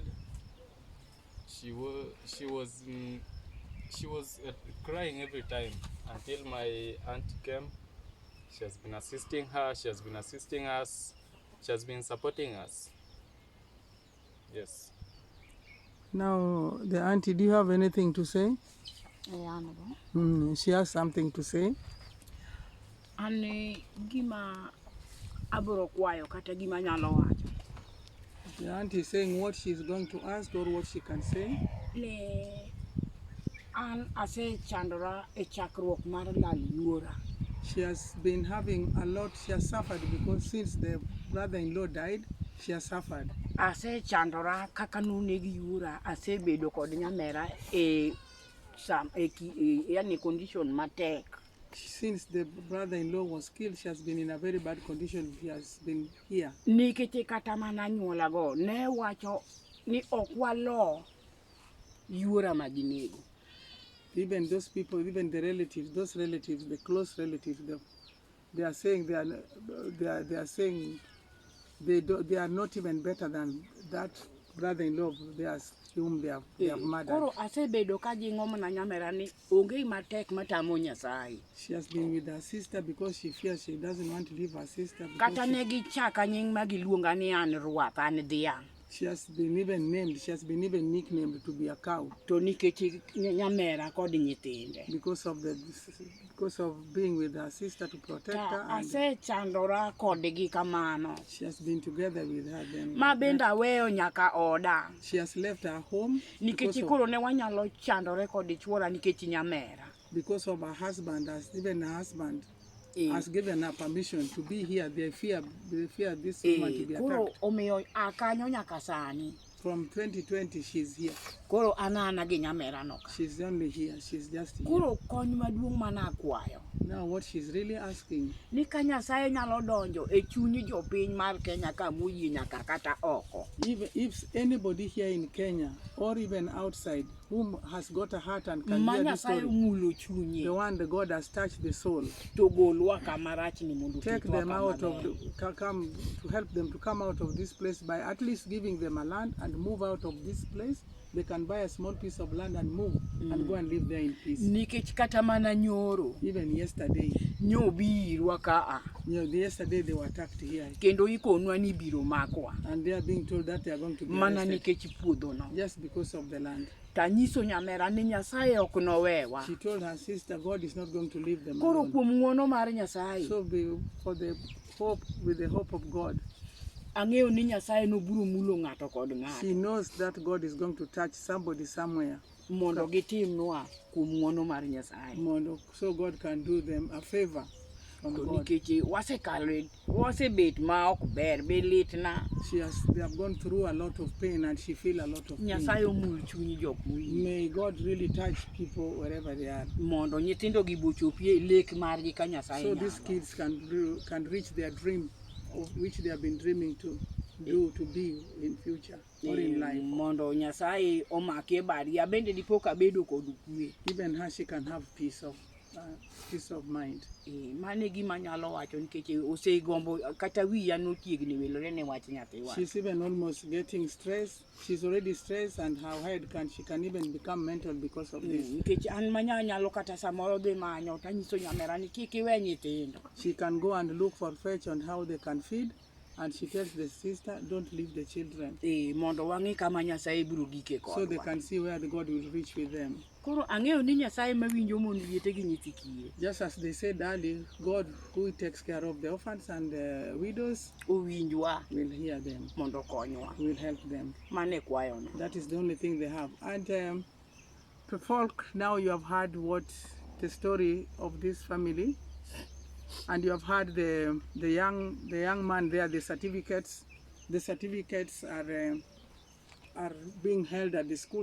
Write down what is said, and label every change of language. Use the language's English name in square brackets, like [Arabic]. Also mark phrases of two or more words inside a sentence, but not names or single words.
[English] She was crying every time until my aunt came. She has been assisting her, she has been assisting us, she has been supporting us. Yes. Now, the auntie, do you have anything to say? She has something to say. [Luo (Kenya and Tanzania)] Ani gima aburo kwayo kata gima nyalo wacho. [English] The auntie is saying what she's going to ask or what she can say. [Luo (Kenya and Tanzania)] Ne an ase chandora e chakruok mar lal yuora. [English] She has been having a lot, she has suffered because since the brother-in-law died, she has suffered. [Luo (Kenya and Tanzania)] Ase chandora kaka nunegi yuora, ase bedo kod nyamera yani condition matek. [English] Since the brother-in-law was killed, she has been in a very bad condition. He has been here. [Luo (Kenya and Tanzania)] Nikech kata mana nyuola go ne wacho ni ok walo yuora maginego. [English] Even those people, even the relatives, those relatives, the close relatives, they are saying they are saying they are not even better than that brother-in-law of theirs whom they have murdered. [Luo (Kenya and Tanzania)] Koro asebedo ka jingo mana nyamera ni onge matek matamo Nyasaye. [English] She has been with her sister because she fears she doesn't want to leave her sister. [Luo (Kenya and Tanzania)] Kata ne gichaka nying magiluonga ni an ruath an dhiang'. [English] She has been even named, she has been even nicknamed to be a cow. [Luo (Kenya and Tanzania)] To nikech nyamera kod nyithinde. [English] Because of being with her sister to protect her. [Luo (Kenya and Tanzania)] Ase chandora kodgi kamano. She has been together with her then. Ma benda weyo nyaka oda. [English] She has left her home. [Luo (Kenya and Tanzania)] Nikech koro ne wanyalo chandore kod chuora nikech nyamera. [English] Because of her husband, even her husband has given her permission to be here. They fear this woman to be attacked. [Luo (Kenya and Tanzania)] Koro omiyo akanyo nyaka sani. [English] From 2020, she's here. [Luo (Kenya and Tanzania)] Koro anana gi nyamera no. [English] She's only here. She's just here. [Luo (Kenya and Tanzania)] Koro kony maduong' mana akwayo. [English] Now what she's really asking. [Luo (Kenya and Tanzania)] Ni ka Nyasaye nyalo donjo e chunyi jopiny mar Kenya ka moyie nyaka kata oko. [English] If anybody here in Kenya or even outside whom has got a heart and can hear this story, the one that God has touched the soul, take them out of to help them to come out of this place by at least giving them a land and move out of this place. They can buy a small piece of land and move and go and live there in peace. [Luo (Kenya and Tanzania)] Nikech kata mana nyoro. [English] Even yesterday. [Luo (Kenya and Tanzania)] Nyobirwa kaa. [English] Yesterday they were attacked here. [Luo (Kenya and Tanzania)] Kendo ikonwa ni biro makwa. [English] And they are being told that they are going to be [Luo (Kenya and Tanzania)] mana nikech puodho no. [English] Just because of the land. [Luo (Kenya and Tanzania)] Tanyiso nyamera ni Nyasaye ok nowewa. [English] She told her sister God is not going to leave them [Luo (Kenya and Tanzania)] Koro [English] alone. [Luo (Kenya and Tanzania)] Kuom ng'wono mar Nyasaye. [English] So with the hope of God. [Luo (Kenya and Tanzania)] Ang'eyo ni Nyasaye no biro mulo ng'ato kod ng'ato. [English] She knows that God is going to touch somebody somewhere. [Luo (Kenya and Tanzania)] Mondo gitimnwa kuom ng'wono mar Nyasaye. [English] So God can do them a favor from God. [Luo (Kenya and Tanzania)] Nikech wasebet ma ok ber be litna. [English] They have gone through a lot of pain and she feel a lot of pain. [Luo (Kenya and Tanzania)] Nyasaye omul chuny jok moyie. [English] May God really touch people wherever they are. [Luo (Kenya and Tanzania)] Mondo nyithindo gi bochopie lek margi ka Nyasaye. [English] So these kids can reach their dream of which they have been dreaming to. do to be in future or in life. [Luo (Kenya and Tanzania)] Mondo Nyasaye omake badi ya bende dipo ka bedo kod kwe. [English] Even her, she can have peace of mind. [Luo (Kenya and Tanzania)] Mane gima nyalo wacho nikech osegombo kata wiya notiegni wilore ne wach nyathiwa. [English] She's even almost getting stressed. She's already stressed, and her head she can even become mental because of this. [Luo (Kenya and Tanzania)] Nikech an manya nyalo kata samoro dhi manyo tanyiso nyamera ni kik iwe nyithindo. [English] She can go and look for fetch on how they can feed, and she tells the sister, don't leave the children. [Luo (Kenya and Tanzania)] Mondo wangi kama Nyasaye biro gike kodwa. [English] So they can see where the God will reach with them. [Luo (Kenya and Tanzania)] Koro ang'eyo ni Nyasaye mawinjo mon liete gi nyithi kiye. [English] Just as they said earlier, God who takes care of the orphans and the widows [Luo (Kenya and Tanzania)] Owinjwa [English] will hear them, [Luo (Kenya and Tanzania)] mondo konywa. [English] will help them. [Luo (Kenya and Tanzania)] Mane kwayo no. [English] That is the only thing they have. And folk, now you have heard what the story of this family, and you have heard the young man there. The certificates are being held at the school.